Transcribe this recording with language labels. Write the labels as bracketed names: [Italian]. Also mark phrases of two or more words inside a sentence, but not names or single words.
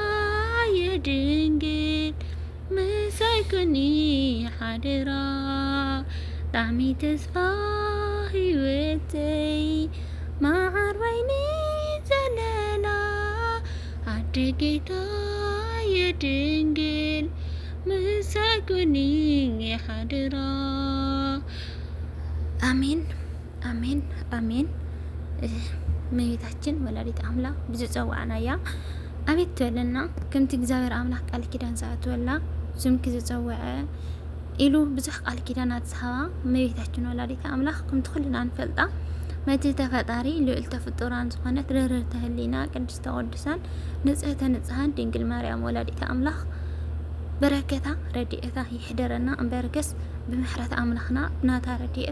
[Tigrinya] የድንግል ምሳይ ኩኒ ሓደራ ጣዕሚ ተስፋ ህይወተይ መዓር ወይኒ ዘለላ ዓዲ ጌታ የድንግል ምሳይ ኩኒ ሓደራ አሜን አሜን አሜን። እመቤታችን ወላዲት አምላክ ብዝፀዋዕናያ አቤት ትበለና ከምቲ እግዚአብሔር አምላክ ቃል ኪዳን ዝኣትወላ ዝምኪ ዝፀውዐ ኢሉ ብዙሕ ቃል ኪዳናት ዝሃባ እመቤታችን ወላዲት አምላክ ከምቲ ኩልና ንፈልጣ [Geez] መትሕተ ፈጣሪ ልዕልተ ፍጡራን [Tigrinya] ዝኾነት ርህርህተ ህሊና [Geez] ቅድስተ ቅዱሳን ንጽሕተ ንጽሐን [Tigrinya] ድንግል ማርያም ወላዲት አምላክ በረከታ ረድኤታ ይሕደረና እምበረከስ ብምሕረት አምላክና ናታ ረድኤት